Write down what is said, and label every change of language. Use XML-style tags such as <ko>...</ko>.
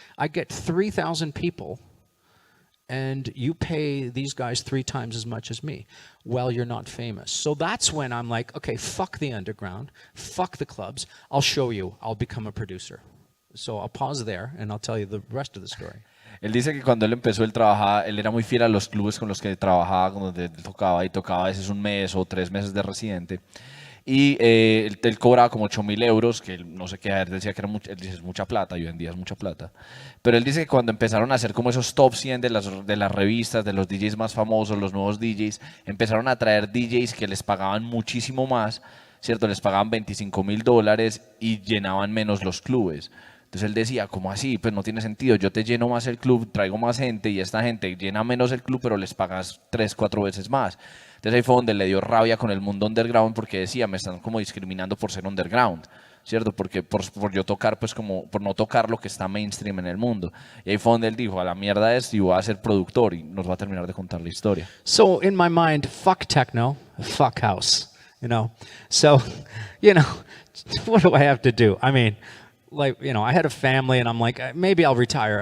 <en>I get 3,000 people, and you pay these guys 3 times as much as me. Well, you're not famous. So that's when I'm like, okay, fuck the underground, fuck the clubs. I'll show you. I'll become a producer. So I'll pause there, and I'll tell you the rest of the story.</en> <es>Él dice que cuando él empezó, él era muy fiel a los clubes con los que trabajaba, donde él tocaba, y tocaba a veces 1 mes o 3 meses de residente. Y él cobraba como 8.000 euros, que él no sé qué, él decía que era él dice, es mucha plata, y hoy en día es mucha plata. Pero él dice que cuando empezaron a hacer como esos top 100 de las revistas, de los DJs más famosos, los nuevos DJs, empezaron a traer DJs que les pagaban muchísimo más, ¿cierto? Les pagaban $25.000 y llenaban menos los clubes. Entonces él decía, ¿cómo así? Pues no tiene sentido, yo te lleno más el club, traigo más gente, y esta gente llena menos el club, pero les pagas 3, 4 veces más. Entonces ahí fue donde le dio rabia con el mundo underground, porque decía, me están como discriminando por ser underground, ¿cierto? Porque por yo tocar, pues como por no tocar lo que está mainstream en el mundo. Y ahí fue donde él dijo, a la mierda esto, y voy a ser productor, y nos va a terminar de contar la historia.</es> <en>So in my mind, fuck techno, fuck house, you know? So, you know, what do I have to do? I mean, like, you know, I had a family, and I'm like, maybe I'll retire.</en>